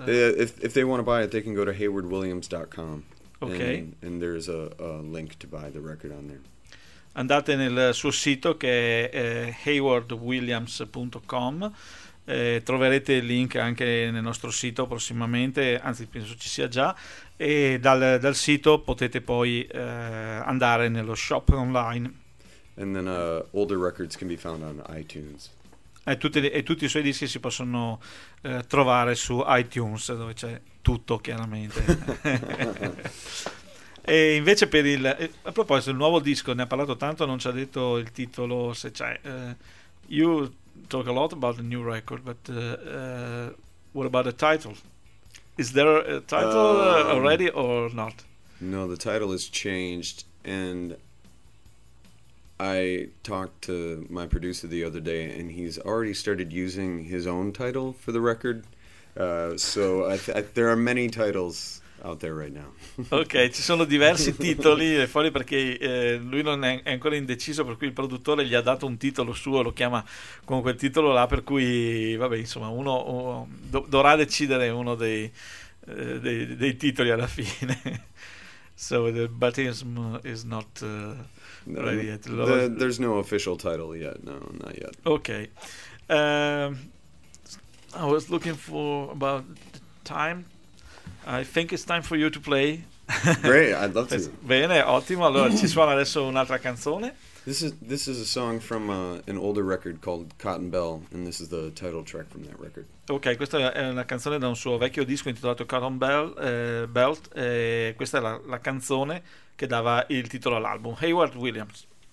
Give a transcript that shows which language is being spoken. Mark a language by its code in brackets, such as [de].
[en] If they want to buy it, they can go to haywardwilliams.com. Okay. And there is a link to buy the record on there. [it] Andate nel suo sito che è haywardwilliams.com, troverete il link anche nel nostro sito prossimamente, anzi penso ci sia già, e dal sito potete poi andare nello shop online. [en] And then older records can be found on iTunes. [it] E tutti i suoi dischi si possono trovare su iTunes, dove c'è tutto chiaramente. E invece per il, a proposito, il nuovo disco, ne ha parlato tanto, non ci ha detto il titolo, se c'è. [en] You talk a lot about the new record, but what about the title? Is there a title already or not? No, the title has changed, and I talked to my producer the other day and he's already started using his own title for the record, there are many titles out there right now. [it] Ok, ci sono diversi titoli fuori perché lui non è ancora indeciso, per cui il produttore gli ha dato un titolo suo, lo chiama con quel titolo là, per cui vabbè, insomma, uno dovrà decidere uno dei titoli alla fine. [en] So the baptism is not ready yet. There's no official title yet. No, not yet. Ok. I was looking for about the time. I think it's time for you to play. Great, I'd love to. [it] Bene, ottimo. Allora, ci suona adesso un'altra canzone. [en] This is a song from an older record called Cotton Bell, and this is the title track from that record. [it] Ok, questa è una canzone da un suo vecchio disco intitolato Cotton Bell, Belt, e questa è la canzone che dava il titolo all'album, Hayward Williams.